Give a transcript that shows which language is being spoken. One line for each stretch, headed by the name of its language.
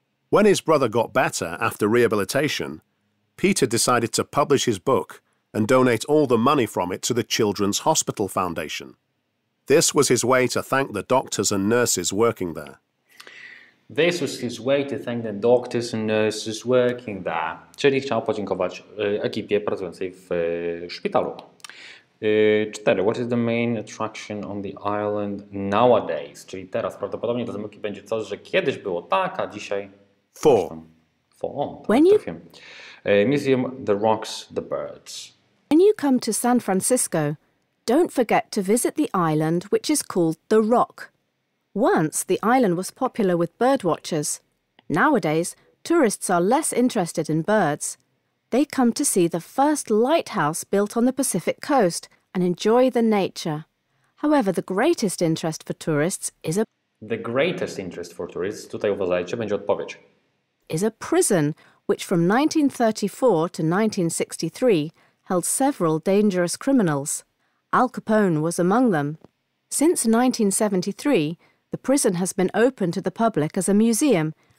English: When his brother got better after rehabilitation, Peter decided to publish his book and donate all the money from it to the Children's Hospital Foundation. This was his way to thank the doctors and nurses working there. This was his way to thank the doctors and nurses working there.
Polish: Czyli chciał podziękować ekipie pracującej w szpitalu.
English: 4. What is the main attraction on the island nowadays?
Polish: Czyli teraz prawdopodobnie do zamyki będzie coś, że kiedyś było tak, a dzisiaj...
English: 4. When you- Museum, the rocks, the birds. When you come to San Francisco, don't forget to visit the island which is called The Rock. Once the island was popular with birdwatchers. Nowadays, tourists are less interested in birds. They come to see the first lighthouse built on the Pacific coast and enjoy the nature. However, the greatest interest for tourists The greatest interest for tourists,
Polish: tutaj uważajcie, będzie odpowiedź.
English: is a prison which from 1934 to 1963 held several dangerous criminals. Al Capone was among them. Since 1973, the prison has been open to the public as a museum.